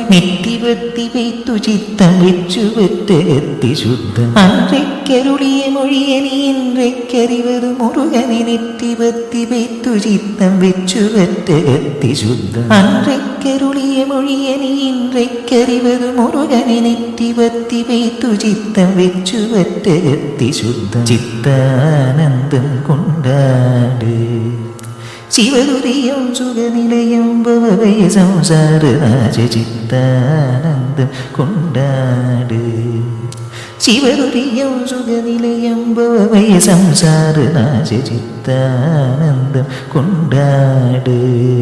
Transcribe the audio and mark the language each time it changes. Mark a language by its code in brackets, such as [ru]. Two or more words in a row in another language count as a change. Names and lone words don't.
[ta] நித்தி பக்தி வைத்து சித்தம் வெச்சு வெற்றி சுத்தம், அன்றைக்கருளிய மொழிய நீ இன்றைக்கறிவது முருகனே. நித்தி பக்தி வைத்து சித்தம் வெச்சு வெற்றி சுத்தம், அன்றைக்கருளிய மொழிய நீ இன்றைக்கறிவது முருகனே. நித்தி பக்தி வைத்து சித்தம் வெச்சு வெற்றி சுத்தம். [ml] ചിത്താനന്ദം കൊണ്ടാട്. ശിവദുരിയം സുഖനിലയം ഭവഭയ സംസാരനാശ ചിത്താനന്ദം കൊണ്ടാട്. ശിവദുരിയം സുഖനിലയം ഭവഭയ സംസാരനാശ ചിത്താനന്ദം കൊണ്ടാട്.